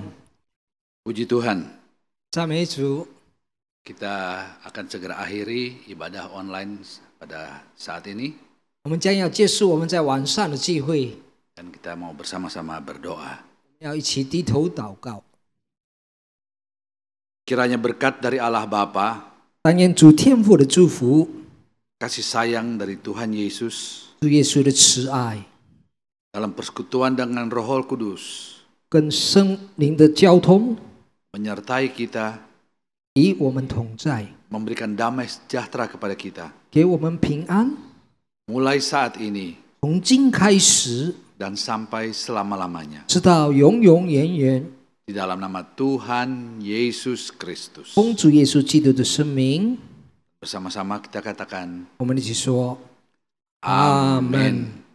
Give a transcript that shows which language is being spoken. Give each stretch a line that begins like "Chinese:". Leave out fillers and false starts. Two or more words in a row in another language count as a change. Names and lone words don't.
Indonesian: Puji Tuhan.
Chinese: 赞美主。
Indonesian: Kita akan segera akhiri ibadah online pada saat ini.
Chinese: 我们将要结束我们在晚上的聚会，
Indonesian: Dan kita mau bersama-sama berdoa.
Chinese: 要一起低头祷告。
Indonesian: Kiranya berkat dari Allah Bapa,
Chinese: 但愿主天父的祝福，
Indonesian: kasih sayang dari Tuhan Yesus,
Chinese: 主耶稣的慈爱，
Indonesian: dalam persekutuan dengan Roh Kudus,
Chinese: 跟圣灵的交通，
Indonesian: menyertai kita,
Chinese: 与我们同在，
Indonesian: memberikan damai sejahtera kepada kita.
Chinese: 给我们平安。
Indonesian: Mulai saat ini
Chinese: 从今开始，
Indonesian: dan sampai selama-lamanya.
Chinese: 直到永永远远，
Indonesian: Di dalam nama Tuhan Yesus Kristus.
Chinese: 奉主耶稣基督的圣名，
Indonesian: Bersama-sama kita katakan
Chinese: 我们一起说
Indonesian: Amin.